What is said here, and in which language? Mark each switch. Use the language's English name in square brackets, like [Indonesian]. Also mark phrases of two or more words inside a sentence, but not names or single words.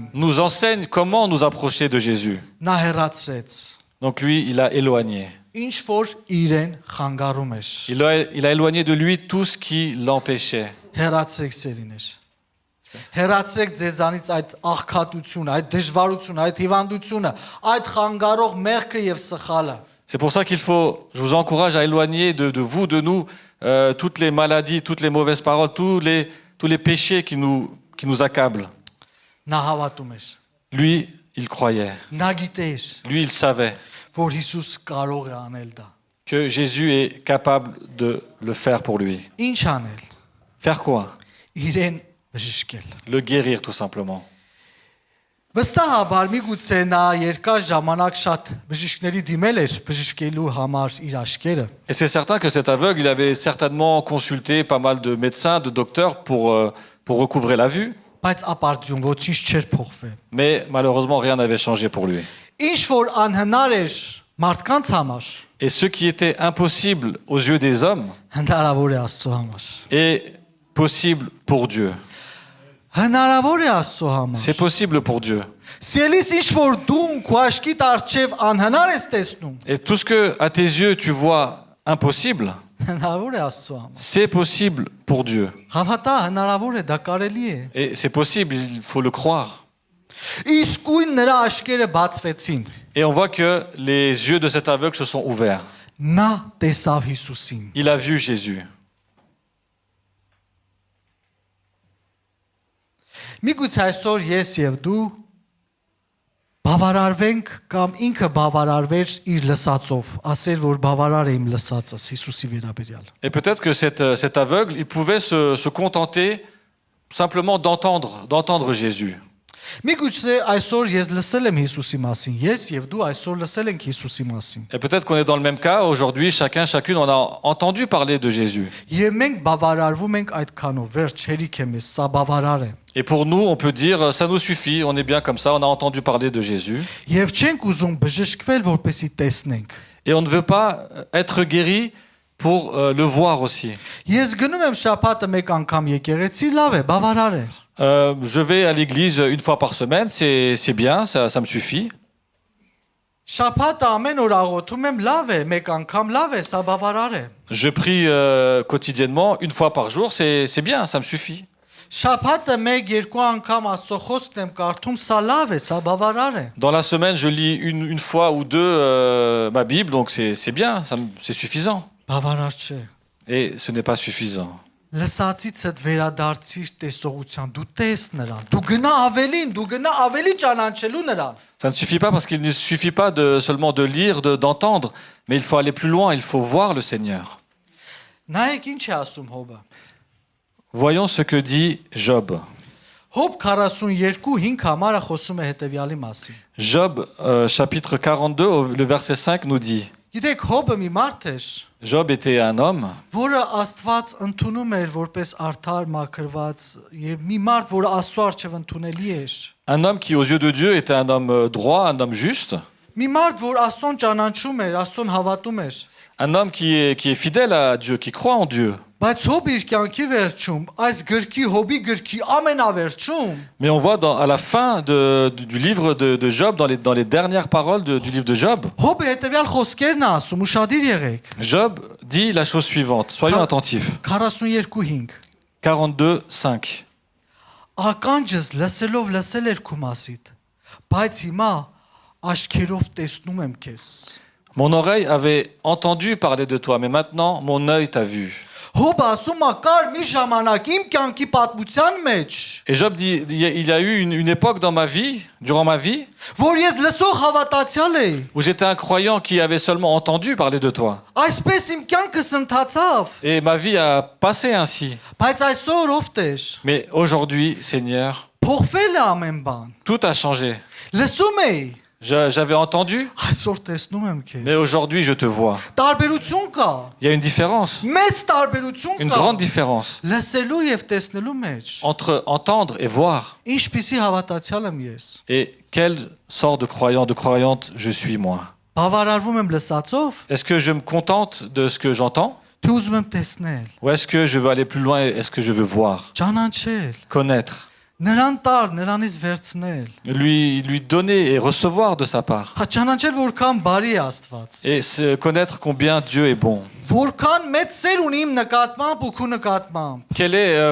[French] nous enseigne comment nous approcher de Jésus. [Armenian] Նա հեռացրեց, [French] Donc lui, il a éloigné. [Armenian] ինչ որ իրեն խանգարում էր։ [French] Il a éloigné de lui tout ce qui l'empêchait. [Armenian] Հեռացրեք սերիներ։ Հեռացրեք ձեզանից այդ աղքատությունը, այդ դժվարությունը, այդ հիվանդությունը, այդ խանգարող մեղքը եւ սխալը։ [French] C'est pour ça je vous encourage à éloigner de vous, de nous, toutes les maladies, toutes les mauvaises paroles, tous les péchés qui nous accablent. [Armenian] Նա հավատում էր։ [French] Lui, il croyait. [Armenian] Նա գիտեր, [French] Lui, il savait [Armenian] որ Հիսուս կարող է անել դա։ [French] que Jésus est capable de le faire pour lui. [Armenian] Ինչ անել։ [French] Faire quoi? [Armenian] Իրեն բժշկել։ [French] Le guérir, tout simplement. [Armenian] Վստահաբար միգուցե նա երկար ժամանակ շատ բժիշկների դիմել էր բժշկելու համար իր աշկերը։ [French] Et c'est certain que cet aveugle, il avait certainement consulté pas mal de médecins, de docteurs pour recouvrer la vue. [Armenian] Բայց ապարդյուն ոչինչ չէր փոխվել։ [French] Mais malheureusement, rien n'avait changé pour lui. [Armenian] Ինչ որ անհնար էր մարդկանց համար, [French] Et ce qui était impossible aux yeux des hommes [Armenian] հնարավոր է Աստծո համար։ [French] est possible pour Dieu. [Armenian] Հնարավոր է Աստծո համար։ [French] C'est possible pour Dieu. [Armenian] Սիրելիս ինչ որ դու քո աշկիդ արչև անհնար ես տեսնում, [French] Et tout ce que à tes yeux tu vois impossible, [Armenian] հնարավոր է Աստծո համար։ [French] c'est possible pour Dieu. [Armenian] Հավատա, հնարավոր է, դա կարելի է։ [French] Et c'est possible, il faut le croire. [Armenian] Իսկույն նրա աշկերը բացվեցին։ [French] Et on voit que les yeux de cet aveugle se sont ouverts. [Armenian] Նա տեսավ Հիսուսին։ [French] Il a vu Jésus. [Armenian] Միգուցե այսօր ես եւ դու բավարարվենք կամ ինքը բավարարվեր իր լսածով, ասեր որ բավարար է իմ լսածս Հիսուսի վերաբերյալ։ [French] Et peut-être que cet aveugle, il pouvait se contenter simplement d'entendre Jésus. [Armenian] Միգուցե այսօր ես լսել եմ Հիսուսի մասին, ես եւ դու այսօր լսել ենք Հիսուսի մասին։ [French] Et peut-être qu'on est dans le même cas. Aujourd'hui, chacune, on a entendu parler de Jésus. [Armenian] Եվ մենք բավարարվում ենք այդքանով, վերջ հերիք է մեզ, սա բավարար է։ [French] Et pour nous, on peut dire, ça nous suffit, on est bien comme ça, on a entendu parler de Jésus. [Armenian] Եվ չենք ուզում բժշկվել, որպեսի տեսնենք։ [French] Et on ne veut pas être guéri pour le voir aussi. [Armenian] Ես գնում եմ շաբաթը մեկ անգամ եկեղեցի, լավ է, բավարար է։ [French] Je vais à l'église une fois par semaine, c'est bien, ça me suffit. [Armenian] Շաբաթը ամեն օր աղոթում եմ, լավ է, մեկ անգամ լավ է, սա բավարար է։ [French] Je prie quotidiennement, une fois par jour, c'est bien, ça me suffit. [Armenian] Շաբաթը մեկ երկու անգամ Աստծո խոսքն եմ կարդում, սա լավ է, սա բավարար է։ [French] Dans la semaine, je lis une fois ou deux ma Bible, donc c'est bien, c'est suffisant. [Armenian] Բավարար չէ։ [French] Et ce n'est pas suffisant. [Armenian] Լսածիցդ վերադարձիր տեսողության, դու տես նրան, դու գնա ավելին, դու գնա ավելի ճանաչելու նրան։ [French] Ça ne suffit pas parce qu'il ne suffit pas seulement de lire, d'entendre, mais il faut aller plus loin, il faut voir le Seigneur. [Armenian] Նայեք ինչ է ասում Հոբը։ [French] Voyons ce que dit Job. [Armenian] Հոբ 42:5 համարը խոսում է հետևյալի մասին։ [French] Job, chapitre 42, le verset 5 nous dit, [Armenian] Գիտեք, Հոբը մի մարդ էր, [French] Job était un homme [Armenian] որը Աստված ընդունում էր որպես արդար մաքրված եւ մի մարդ, որը Աստծո առջև ընդունելի էր։ [French] Un homme qui, aux yeux de Dieu, était un homme droit, un homme juste. [Armenian] Մի մարդ, որ Աստծուն ճանաչում էր, Աստծուն հավատում էր։ [French] Un homme qui est fidèle à Dieu, qui croit en Dieu. [Armenian] Բայց Հոբը իր կյանքի վերջում, այս գրքի Հոբի գրքի ամենավերջում, [French] Mais on voit à la fin du livre de Job, dans les dernières paroles du livre de Job, [Armenian] Հոբը հետևյալ խոսքերն է ասում, ուշադիր եղեք։ [French] Job dit la chose suivante. Soyons attentifs. 42:5 42, 5. [Armenian] Ականջս լսելով լսել էր քո մասիդ, բայց հիմա աչքերով տեսնում եմ քեզ։ [French] Mon oreille avait entendu parler de toi, mais maintenant mon œil t'a vu. [Armenian] Հոբը ասում է, կար մի ժամանակ իմ կյանքի պատմության մեջ, [French] Et Job dit, il y a eu une époque dans ma vie, durant ma vie, [Armenian] որ ես լսող հավատացյալ էի։ [French] où j'étais un croyant qui avait seulement entendu parler de toi. [Armenian] Այսպես իմ կյանքս ընթացավ, [French] Et ma vie a passé ainsi. [Armenian] բայց այսօր ով տեր։ [French] Mais aujourd'hui, Seigneur, [Armenian] Փոխվել է ամեն բան։ [French] tout a changé. [Armenian] Լսում էի, [French] J'avais entendu, [Armenian] այսօր տեսնում եմ քեզ։ [French] mais aujourd'hui je te vois. [Armenian] Տարբերություն կա։ [French] Il y a une différence, [Armenian] Մեծ տարբերություն [French] une [Armenian] կա։ [French] grande différence [Armenian] Լսելու եւ տեսնելու մեջ։ [French] entre entendre et voir. [Armenian] Ինչպիսի հավատացյալ եմ ես։ [French] Et quelle sorte de croyant, de croyante je suis moi? [Armenian] Բավարարվում եմ լսածով, [French] Est-ce que je me contente de ce que j'entends? [Armenian] թե ուզում եմ տեսնել, [French] Ou est-ce que je veux aller plus loin? Est-ce que je veux voir? [Armenian] ճանաչել, [French] Connaître. [Armenian] նրան տար, նրանից վերցնել։ [French] Lui donner et recevoir de sa part. [Armenian] Հա ճանաչել որքան բարի է Աստված։ [French] Et connaître combien Dieu est bon. [Armenian] Որքան մեծ սեր ունի իմ նկատմամբ ու քո նկատմամբ։